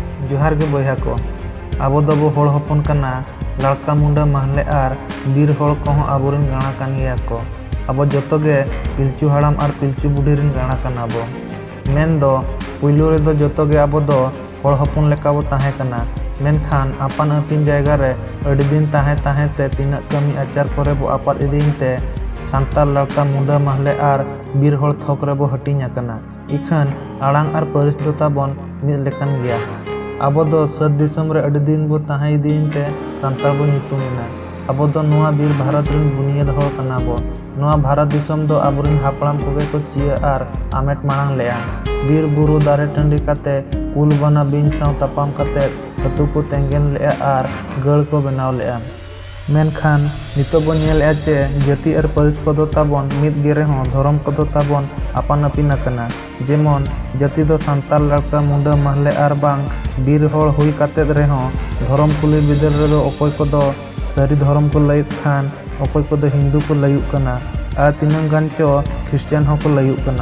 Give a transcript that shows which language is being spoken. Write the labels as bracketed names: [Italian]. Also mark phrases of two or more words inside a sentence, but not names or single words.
[Santali] जोहार गे बयहा को आबो दबो होड़ हपन कना लड़का मुंडा महले आर बीर होड़ कोहों आबोरेन गाणा कान गिया को। आबो जतो गे पिलचू हाड़ाम आर पिलचू बुढ़ी रेन गाणा काना बो। मेन दो पुइलो रे दो जतो गे आबो दो होड़ हपन लेका बो ताहे कना, मेनखान आपान आपिन जायगा रे अड़ी दिन ताहे ते तिनाक कमी आचार करे बो आपात इदीन ते सांताल लड़का मुंडा महले आर बीर होड़ थोक रे बो हटिंग आकना। इखन आड़ांग आर परिस दो ताबोन मिद लेकान गिया। आबो दो सद दिसम रे अड़ी दिन बो ताहे इदीन ते सांताल बो ᱧᱩᱛᱩᱢᱮᱱᱟ। आबो दो नुआ बीर भारत रेन बुनियाद होड़ कना बो। नुआ भारत दिसम दो आबोरेन हापड़ाम कोगे को चिया आर आमेट मांग लेया। बीर बुरु दारे टंडी काते कुल बना बिन साव तापाम काते अतु को तेंगेन लेया आर गड़ को बनाव लेया। मेनखान नितो बो नेलया चे जाति आर परिस कोदो ताबोन मिद गे रेहों धरम कोदो ताबोन आपान आपिन आकना। जेमन जाति दो सांताल लड़का मुंडा महले आर बांग बीर होड़ हुई काते रेहों धरम कुली बिदल रे दो अकोय कोदो सारी धरम को लयुत खान अकोय कोदो हिंदू को लयुत कना आर तिनंग गान चो ख्रिस्टियान हो को लयुत कना।